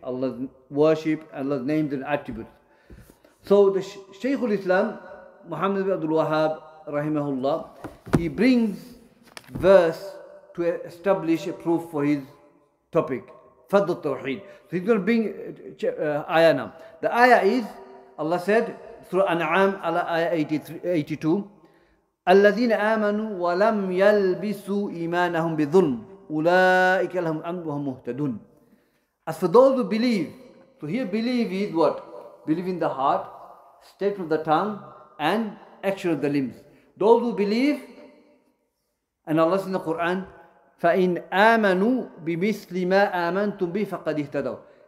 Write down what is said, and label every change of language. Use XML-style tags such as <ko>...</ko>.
<en>Allah's worship, Allah's names and attributes. So, the Shaykhul-Islam, Muhammad ibn Abdul Wahhab, rahimahullah, he brings verse to establish a proof for his topic, Fadl Tawheed. So he's going to bring ayah now. The ayah is, Allah said, Surah An'am, ayah 82,</en> <ar>الَّذِينَ آمَنُوا وَلَمْ يَلْبِسُوا إِيمَانَهُمْ بِظُلْمٍ أُولَٰئِكَ لَهُمْ أَمْنُ وَهُمْ مُهْتَدُونَ.</ar> <en>As for those who believe, so here believe is what? Believe in the heart, statement of the tongue, and action of the limbs. Those who believe, and Allah says in the Quran,</en> <ar>فَإِنْ آمَنُوا بِمِثْلِ مَا آمَنْتُمْ بِهِ فَقَدْ اهْتَدَوْا.</ar>